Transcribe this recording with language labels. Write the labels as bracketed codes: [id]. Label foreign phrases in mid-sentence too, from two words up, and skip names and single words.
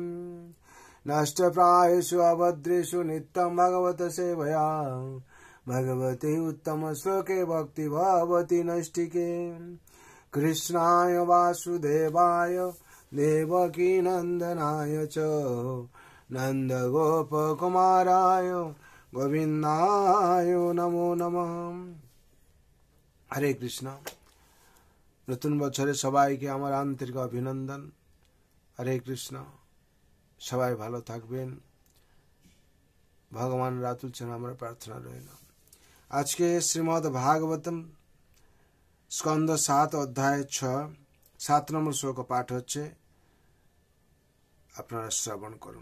[sa] नष्टप्रायेषु अभद्रेषु नित्यं भगवत सेवया भगवते उत्तम श्लोके भक्ति भवति नैष्टिके। कृष्णाय वासुदेवाय देवकी नंदनाय च नंदगोपकुमाराय गोविंदाय नमो नमः। हरे कृष्ण। [bn] নতুন বছরে সবাইকে আমার আন্তরিক অভিনন্দন। হরে কৃষ্ণ। সবাই ভালো থাকবেন, ভগবান রাতুল চরণে আমার প্রার্থনা রইল। আজকে শ্রীমদ্ ভাগবতম স্কন্দ 7 অধ্যায় 7 নম্বর শ্লোক পাঠ হচ্ছে, আপনারা শ্রবণ করুন।